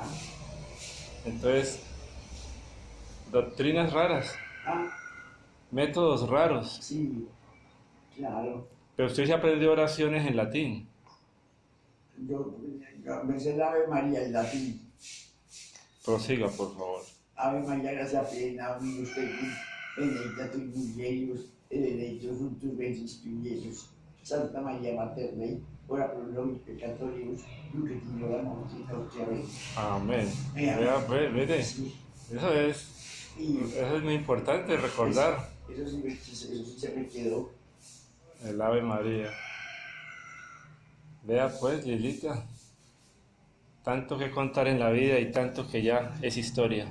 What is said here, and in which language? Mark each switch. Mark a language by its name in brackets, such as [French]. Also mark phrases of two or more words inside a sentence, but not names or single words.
[Spanish] Entonces, doctrinas raras, Ah, métodos raros. sí, claro. Pero usted se aprendió oraciones en latín. Yo me sé la Ave María en latín. Prosiga, por favor. [Latin] Ave María, gracia plena, dominus tecum, benedicta tui mulieribus, et benedictus fructus ventris tui, Iesus. Santa María Mater Dei, ora pro nobis peccatoribus, nunc et in hora mortis nostre. [Spanish] Amén. Amén. Mire, Sí, y eso es muy importante recordar eso sí se me quedó. el Ave María. Vea pues, Lilita, tanto que contar en la vida y tanto que ya es historia.